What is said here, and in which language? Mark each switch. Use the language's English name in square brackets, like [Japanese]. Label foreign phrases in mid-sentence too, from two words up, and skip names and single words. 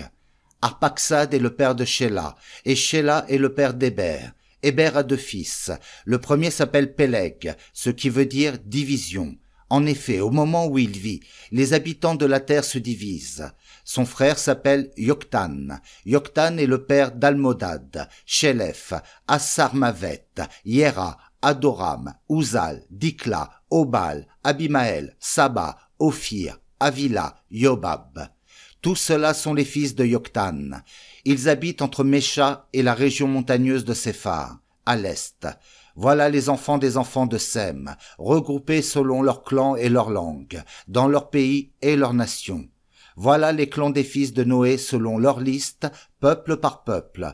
[French] Arpaxad est le père de Shéla, et Shéla est le père d'Héber. Héber a deux fils. Le premier s'appelle Péleg, ce qui veut dire division. En effet, au moment où il vit, les habitants de la terre se divisent. Son frère s'appelle Yoktan. Yoktan est le père d'Almodad, Shelef, Assarmavet, Yera, Adoram, Uzal, Dikla, Obal, Abimaël, Saba, Ophir, Avila, Yobab. Tous ceux-là sont les fils de Yoktan. Ils habitent entre Mécha et la région montagneuse de Séphar, à l'est. Voilà les enfants de Sem, regroupés selon leurs clans et leurs langues, dans leur pays et leur nation. Voilà les clans des fils de Noé selon leur liste, peuple par peuple.